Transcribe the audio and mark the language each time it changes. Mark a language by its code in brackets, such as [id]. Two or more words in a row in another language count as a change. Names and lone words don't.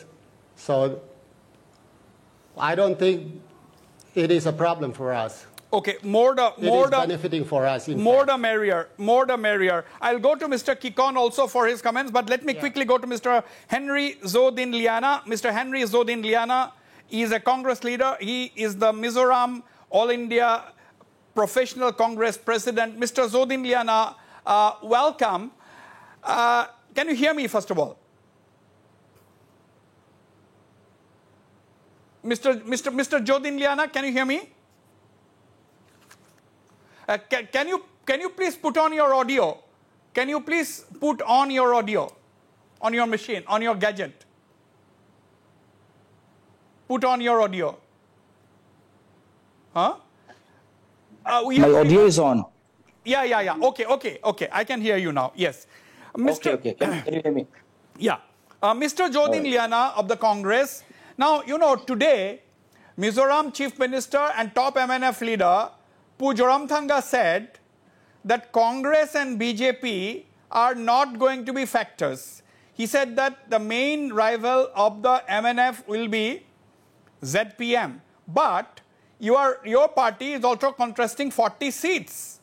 [en] So I don't think it is a problem for us. Okay, It is benefiting for us. More the merrier. More the merrier. I'll go to Mr. Kikon also for his comments, but let me quickly go to Mr. Henry Zodin Liana. Mr. Henry Zodin Liana is a Congress leader. He is the Mizoram All India Professional Congress President. Mr. Zodin Liana, welcome. Can you hear me, first of all? Mr. Jodin Liana, can you hear me? Can you please put on your audio? Can you please put on your audio on your machine, on your gadget? Put on your audio. Huh? My audio is on. Yeah. Okay. I can hear you now. Yes. Okay. Can you hear me? Yeah. Mr. Jodin Liana of the Congress. Now, today, Mizoram Chief Minister and top MNF leader Pu Zoramthanga said that Congress and BJP are not going to be factors. He said that the main rival of the MNF will be ZPM. But your party is also contesting 40 seats.